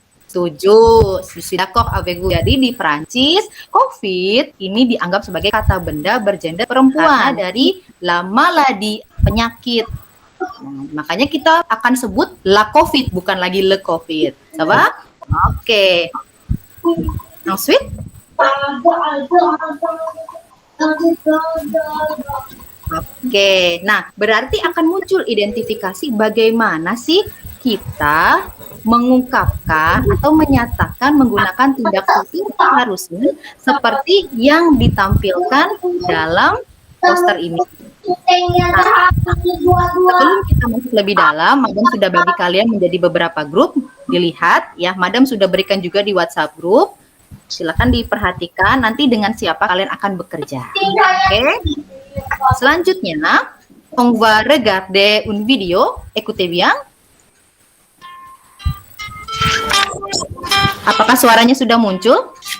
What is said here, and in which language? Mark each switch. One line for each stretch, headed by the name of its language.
Indonesian: Setuju, sudah kok
French: avec vous.
Indonesian: Jadi di Perancis, COVID ini dianggap sebagai kata benda bergender perempuan dari
French: la maladie,
Indonesian: penyakit. Nah, makanya kita akan sebut
French: la COVID,
Indonesian: bukan lagi
French: le COVID. Ça va?
Indonesian: Oke.
French: Ensuite?
Indonesian: Oke, nah berarti akan muncul identifikasi bagaimana sih kita mengungkapkan atau menyatakan menggunakan tindak tutur keharusan seperti yang ditampilkan dalam poster ini. Nah, sebelum kita masuk lebih dalam, Madam sudah bagi kalian menjadi beberapa grup, dilihat ya, Madam sudah berikan juga di WhatsApp grup. Silakan diperhatikan nanti dengan siapa kalian akan bekerja. Oke. Selanjutnya,
French: on va regarder une vidéo. Écoutez bien.
Indonesian: Apakah suaranya sudah muncul?